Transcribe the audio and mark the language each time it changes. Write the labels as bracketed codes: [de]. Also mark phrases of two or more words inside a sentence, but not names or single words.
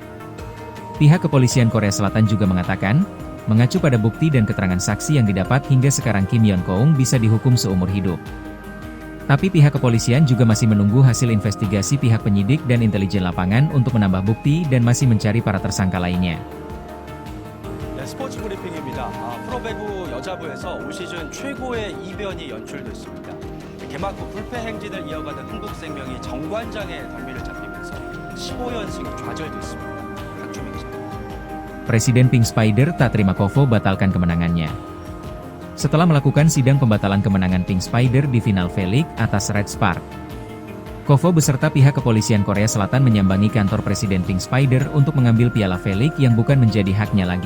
[id] Pihak kepolisian Korea Selatan juga mengatakan, mengacu pada bukti dan keterangan saksi yang didapat hingga sekarang Kim Yeon Kong bisa dihukum seumur hidup. Tapi pihak kepolisian juga masih menunggu hasil investigasi pihak penyidik dan intelijen lapangan untuk menambah bukti dan masih mencari para tersangka lainnya. [ko] 네, 스포츠 브리핑입니다. 프로배구 여자부에서 올 시즌 최고의 이변이 연출됐습니다. 개막 후 불패 행진을 이어가는 흥국생명이 정관장의 덜미를 잡히면서 15연승이 좌절됐습니다. 박주민 기자. [id] Presiden Pink Spider tak terima Kovo batalkan kemenangannya. Setelah melakukan sidang pembatalan kemenangan Pink Spider di final V-League atas Red Spark, Kovo beserta pihak kepolisian Korea Selatan menyambangi kantor Presiden Pink Spider untuk mengambil piala V-League yang bukan menjadi haknya lagi.